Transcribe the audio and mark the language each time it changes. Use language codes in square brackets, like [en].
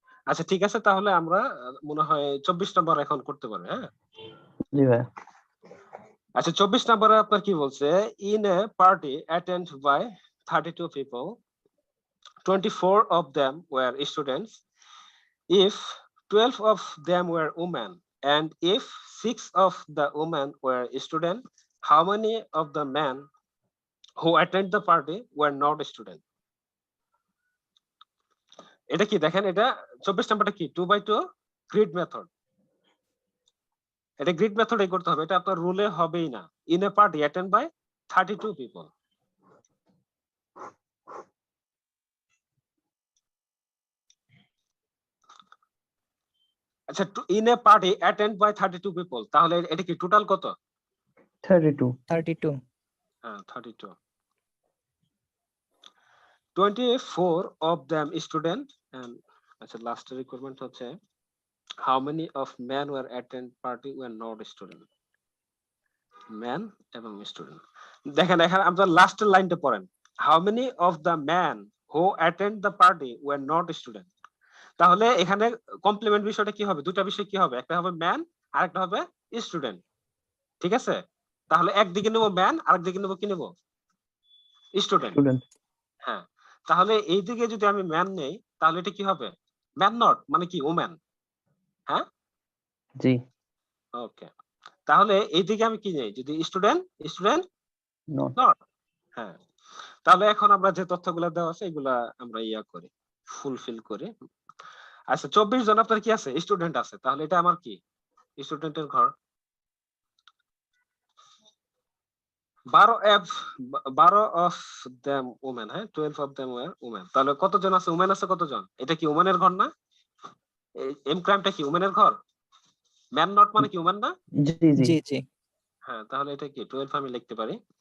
[bn] আচ্ছা ঠিক আছে, তাহলে আমরা মনে হয় 24 নম্বর এখন করতে পারবে, হ্যাঁ? জি ভাইয়া আচ্ছা 24 নম্বরে আপনার কি বলছে? [en] In a party attend by 32 people, 24 of them were students. If 12 of them were women, and if 6 of the women were students, how many of the men who attend the party were not students? [bn] এটা কি দেখেন, এটা 24 নাম্বারটা কি 2/2 grid method. এটা grid মেথডে করতে হবে, এটা আপনার রুলে হবেই না। [en] In a party attend by 32 people. [bn] আচ্ছা [en] in a party attend by 32 people, [bn] তাহলে এটা কি টোটাল কত? 32 32 হ্যাঁ 32। [en] 24 of them student, and [bn] আচ্ছা লাস্ট রিকোয়ারমেন্ট হচ্ছে [en] how many of men were attend party were not student, [bn] man এবং স্টুডেন্ট। দেখেন এখানে আপনার লাস্টের লাইনটা পড়েন, [en] How many of the man who attend the party were not student. [bn] তাহলে এখানে কমপ্লিমেন্ট বিষয়টা কি হবে? দুটা বিষয় কি হবে? একটা হবে ম্যান আর একটা হবে স্টুডেন্ট। ঠিক আছে? তাহলে একদিকে নেবো ম্যান, আরেকদিকে নেবো কি নেবো? স্টুডেন্ট। স্টুডেন্ট হ্যাঁ, তাহলে এইদিকে যদি আমি ম্যান নেই তাহলে এটা কি হবে? ম্যান নট মানে কি ওম্যান। হ্যাঁ জি ওকে, তাহলে এইদিকে আমি কি নেই? যদি স্টুডেন্ট, স্টুডেন্ট নট নট। হ্যাঁ, তাহলে এখন আমরা যে তথ্যগুলো দেওয়া আছে এগুলা আমরা করি, ফুলফিল করি। আচ্ছা 24 জন আপনার কি আছে? স্টুডেন্ট আছে, তাহলে এটা আমার কি স্টুডেন্টের ঘর। [en] 12 of them women, হ্যাঁ 12 of them were women। [bn] তাহলে কতজন আছে, উমেন আছে কতজন? এটা কি উমেনের ঘর না? এম ক্রাইমটা কি উমেনের ঘর? ম্যান নট মানে কি উমেন না? জি জি জি জি হ্যাঁ, তাহলে এটা কি 12 আমি লিখতে পারি।